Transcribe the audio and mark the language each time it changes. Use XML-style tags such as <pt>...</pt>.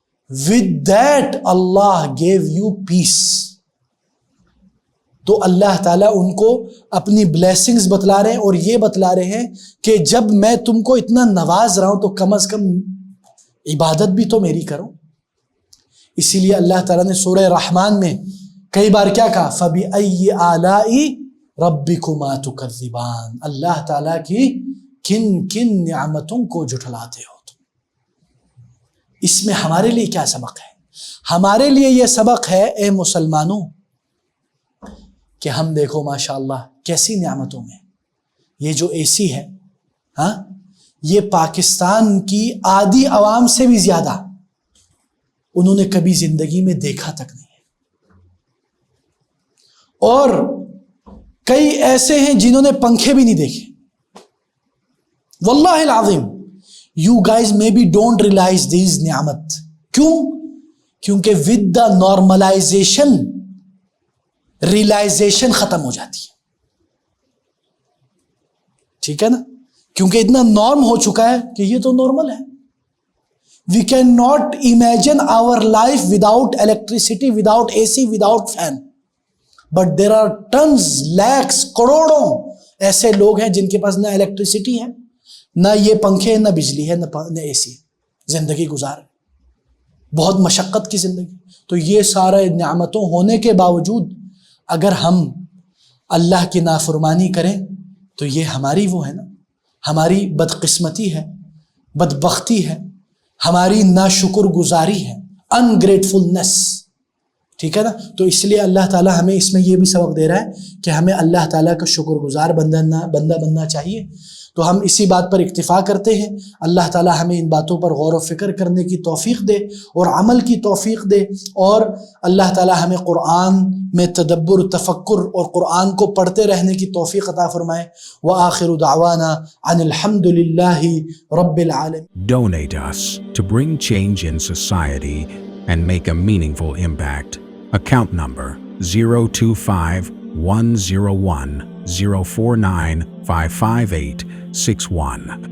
<en>With that Allah gave you peace.</en> <ur>تو اللہ تعالیٰ ان کو اپنی بلیسنگز بتلا رہے ہیں, اور یہ بتلا رہے ہیں کہ جب میں تم کو اتنا نواز رہا ہوں تو کم از کم عبادت بھی تو میری کرو. اسی لیے اللہ تعالیٰ نے سورہ رحمان میں کئی بار کیا کہا,</ur> <ar>فَبِأَيِّ آلَاءِ رَبِّكُمَا تُكَذِّبَانِ.</ar> <ur>اللہ تعالیٰ کی کن کن نعمتوں کو جھٹلاتے ہو تم. اس میں ہمارے لیے کیا سبق ہے؟ ہمارے لیے یہ سبق ہے اے مسلمانوں کہ ہم دیکھو ماشاءاللہ کیسی نعمتوں میں, یہ جو اے سی ہے یہ پاکستان کی آدھی عوام سے بھی زیادہ انہوں نے کبھی زندگی میں دیکھا تک نہیں ہے. اور کئی ایسے ہیں جنہوں نے پنکھے بھی نہیں دیکھے.</ur> <ar>واللہ العظیم</ar> <en>you guys maybe don't realize these نعمت.</en> <ur>کیوں؟ کیونکہ</ur> <en>with the normalization realization</en> <ur>ختم ہو جاتی ہے. ٹھیک ہے نا, کیونکہ اتنا نارم ہو چکا ہے کہ یہ تو نارمل ہے.</ur> <en>We cannot imagine our life without electricity, without AC, without fan. But there are tons, lakhs,</en> <ur>کروڑوں ایسے لوگ ہیں جن کے پاس نہ الیکٹریسٹی ہے, نہ یہ پنکھے, نہ بجلی ہے, نہ اے سی, زندگی گزار بہت مشقت کی زندگی. تو یہ سارے نعمتوں ہونے کے باوجود اگر ہم اللہ کی نافرمانی کریں تو یہ ہماری وہ ہے نا, ہماری بدقسمتی ہے, بدبختی ہے, ہماری ناشکر گزاری ہے, انگریٹفلنس. ٹھیک ہے نا. تو اس لیے اللہ تعالیٰ ہمیں اس میں یہ بھی سبق دے رہا ہے کہ ہمیں اللہ تعالیٰ کا شکر گزار بندہ بننا چاہیے. تو ہم اسی بات پر اکتفا کرتے ہیں. اللہ تعالیٰ ہمیں ان باتوں پر غور و فکر کرنے کی توفیق دے اور عمل کی توفیق دے, اور اللہ تعالیٰ ہمیں قرآن میں تدبر, تفکر اور قرآن کو پڑھتے رہنے کی توفیق عطا فرمائے. وآخر دعوانا ان الحمد للہ رب العالمین.</ur> <en>Donate us to bring change in society and make a meaningful impact. Account number 025101104955861.</en>